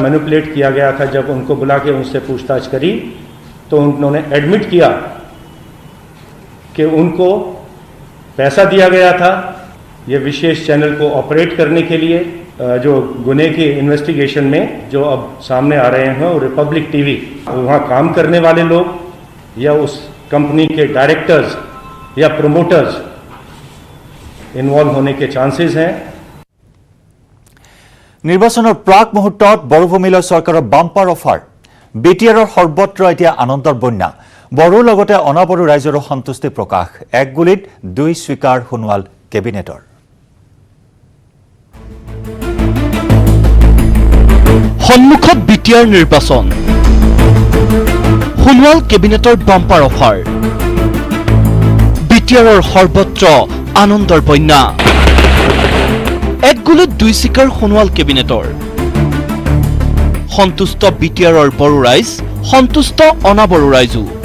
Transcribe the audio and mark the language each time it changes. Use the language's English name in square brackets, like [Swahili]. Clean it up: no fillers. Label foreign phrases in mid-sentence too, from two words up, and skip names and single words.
[Hindi] मैनिपुलेट किया गया था जब उनको बुला के उनसे पूछताछ करी तो उन्होंने एडमिट किया कि उनको पैसा दिया गया था ये विशेष चैनल को ऑपरेट करने के लिए जो गुने की इन्वेस्टिगेशन में जो अब सामने आ रहे हैं वो रिपब्लिक टीवी वहाँ काम करने वाले लोग या उस कंपनी के डायरेक्टर्स या प्रमोटर्स इन्वॉल्व होने के चांसेस हैं [Assamese] নিৰ্বাচনৰ প্ৰাক মুহূৰ্তত বড়োভূমিলৈ চৰকাৰৰ [English] bumper offer [Assamese] বিটিআৰৰ সৰ্বত্ৰ এতিয়া আনন্দৰ বন্যা বড়োৰ লগতে অনাবড়ো ৰাইজৰো সন্তুষ্টি প্ৰকাশ এক গুলিত 2 স্বীকাৰ সোণোৱাল কেবিনেটৰ সন্মুখত বিটিআৰ নিৰ্বাচন সোণোৱাল কেবিনেটৰ [English] bumper offer [Assamese] বিটিআৰৰ সৰ্বত্ৰ আনন্দৰ বন্যা এক গুলিত 2 স্বীকাৰ সোণোৱাল কেবিনেটৰ সন্তুষ্ট বিটিআৰৰ বড়ো ৰাইজ সন্তুষ্ট অনাবড়ো ৰাইজো